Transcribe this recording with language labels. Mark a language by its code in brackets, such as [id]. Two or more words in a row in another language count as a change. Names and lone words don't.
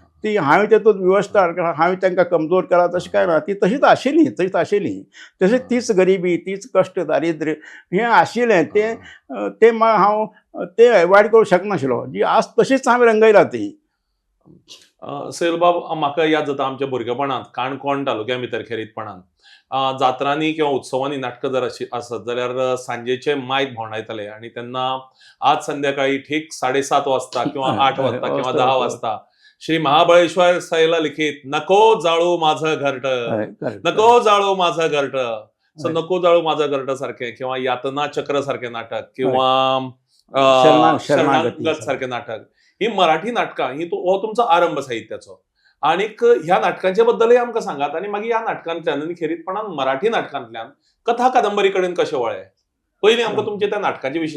[kok] ती हांवें तेतूंत व्यवस्था हांवें तांकां कमजोर केला तशें कांय ना, ती तशीच आशिल्ली तशें तीच गरिबी तीच कश्ट दारिद्र्य हें आशिल्लें ते हांव ते अवॉयड करूंक शकनाशिल्लो, जी आस तशीच हांवें रंगयला ती. सैलबाब, म्हाका याद जाता आमच्या भुरगेपणांत काणकोण तालुक्या भितर खेरीतपणांत जात्रांनी किंवा उत्सवांनी नाटकां जर आसत जाल्यार सांजेचे मायक भोंवडायताले आणि तेन्ना [mr] आज संध्याकाळी ठीक 7:30 वाजता किंवा 8 वाजता किंवा 10 वाजता श्री महाबळेश्वर सैल लिखित [kok] नको जाळू माझं घरट, नको जाळू माझं घरट, सो नको जाळू माझं घरट सारखें किंवा यातना चक्र सारखें नाटक किंवा शरणागत सारखें नाटक, ही मराठी नाटकां ही हो तुमचो आरंभ साहित्याचो. आनीक ह्या नाटकांच्या बद्दलय आमकां सांगात आनी मागीर ह्या नाटकांतल्यान आनी खेरीतपणान मराठी नाटकांतल्यान कथा कादंबरी कडेन कशें वळ्ळें, पयलीं आमकां तुमच्या त्या नाटकाच्या विशीं